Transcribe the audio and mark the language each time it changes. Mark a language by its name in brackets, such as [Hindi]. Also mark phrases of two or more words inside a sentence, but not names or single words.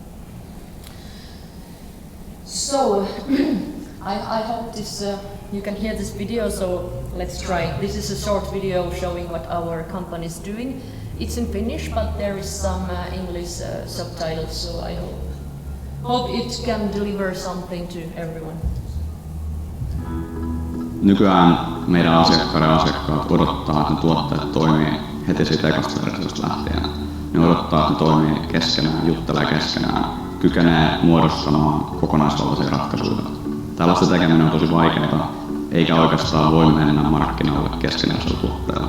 [English] So I hope you can hear this video, so let's try. This is a short video showing what our company is doing. It's in Finnish, but there is some English subtitles, so I hope it can deliver something to everyone. [Finnish] Nykyään meidän asiakkaat odottaa, että ne tuotteet toimii heti siitä ekasta versiosta lähtien. Ne odottaa, että ne toimii keskenään, juttelee keskenään, kykenee muodostamaan kokonaisvaltaisia ratkaisuja. Tällaista tekeminen on tosi vaikeaa, eikä oikeastaan voi mennä markkinoille keskeneräisellä tuotteella.